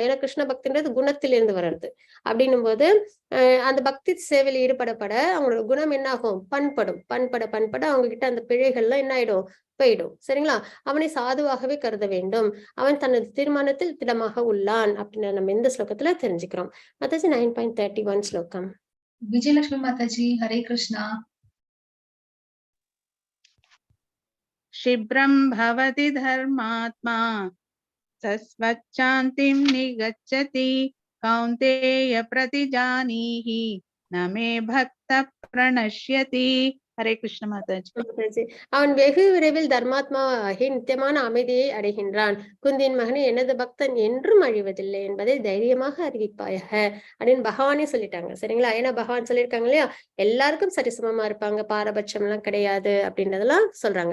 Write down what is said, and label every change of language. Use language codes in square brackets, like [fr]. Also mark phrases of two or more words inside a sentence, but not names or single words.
[ta] ஏன்னா கிருஷ்ண பக்தின்றது குணத்திலிருந்து வர்றது. அப்படின்னும் போது அந்த பக்தி சேவையில் ஈடுபடப்பட அவங்களோட குணம் என்ன ஆகும், பண்பட அவங்க கிட்ட அந்த பிழைகள்லாம் என்ன ஆயிடும், போயிடும். சரிங்களா. அவனை சாதுவாகவே கருத வேண்டும், அவன் தனது தீர்மானத்தில் திடமாக உள்ளான் அப்படின்னு நம்ம இந்த ஸ்லோகத்துல தெரிஞ்சுக்கிறோம். மாதாஜி 9.31 ஸ்லோகம். விஜயலட்சுமி மாதாஜி, ஹரே கிருஷ்ணா. [sa] शिब्रं भवति धर्मात्मा सस्वच्छान्तिं निगच्छति कौन्तेय प्रतिजानीहि न मे भक्तः प्रणश्यति। हरे कृष्ण माताजी। [ta] அவன் வெகு விரைவில் தர்மாத்மாவாகி நித்தியமான அமைதியை அடைகின்றான். குந்தியின் மகனே, எனது பக்தன் என்றும் அழிவதில்லை என்பதை தைரியமாக அறிவிப்பாயாக அப்படின்னு பகவானே சொல்லிட்டாங்க. சரிங்களா. ஏன்னா பகவான் சொல்லியிருக்காங்க இல்லையா, எல்லாருக்கும் சரிசமமா இருப்பாங்க, பாரபட்சம் எல்லாம் கிடையாது அப்படின்றதெல்லாம் சொல்றாங்க.